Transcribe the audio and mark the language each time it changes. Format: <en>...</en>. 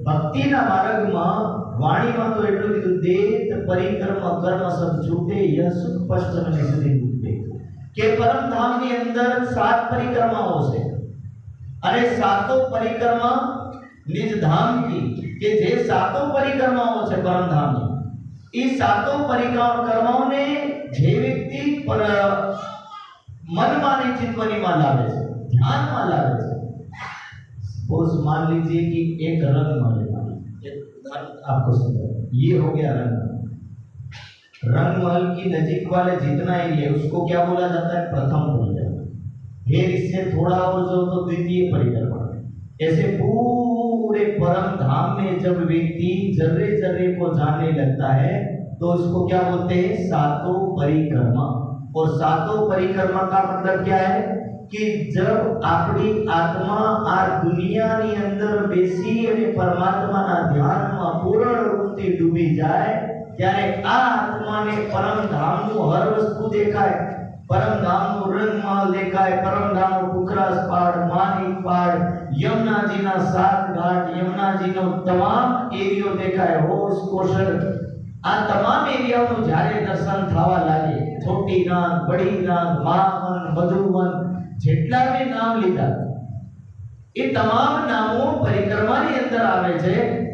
<gu>ભક્તિના માર્ગમાં વાણીમાં તો એટલું કીધું</gu> <hi>દેત પરિક્રમ કર્મ સબ છૂટે યહ સુખ પશ્ચમને સુધી છૂટે</hi> <gu>કે પરમધામની અંદર 7 પરિક્રમાઓ છે અને સાતો પરિક્રમા નિજ ધામ की કે જે સાતો પરિક્રમાઓ છે પરમધામની એ સાતો પરિક્રમાઓને જે વ્યક્તિ મનમાં ને ચિત્તવનીમાં લાવે છે, ध्याનમાં લાવે છે।</gu> <hi>सपोज मान लीजिए कि एक रंग महल, आपको समझा ये हो गया रंग। रंग महल की नजीक वाले जितना एरिया उसको क्या बोला जाता है? प्रथम बोला जाता है। फिर इससे थोड़ा और जो तो द्वितीय परिक्रमा। ऐसे पूरे परम धाम में जब व्यक्ति जर्रे जर्रे को जानने लगता है तो उसको क्या बोलते हैं? सातों परिक्रमा। और सातों परिक्रमा का मतलब क्या है कि जब</hi> <gu>આપણી આત્મા આ દુનિયાની અંદર બેસી અને પરમાત્માના ધ્યાનમાં પૂર્ણ રૂપથી ડૂબી જાય ત્યારે આ આત્માને પરમધામનું હર વસ્તુ દેખાય, પરમધામનો રંગમહલ દેખાય, પરમધામનો પુખરાસ પહાડ, માનિક પહાડ, યમુનાજીના 7 ઘાટ, યમુનાજીનો તમામ એરિયો દેખાય, હોશ કોશલ, આ તમામ એરિયાઓનું જ્યારે દર્શન થવા લાગે, છોટી નાગ, બડી નાગ, મહાવન, મધુવન, જેટલા મેં નામ લીધા એ તમામ નામો પરિક્રમાની અંદર આવે છે.</gu>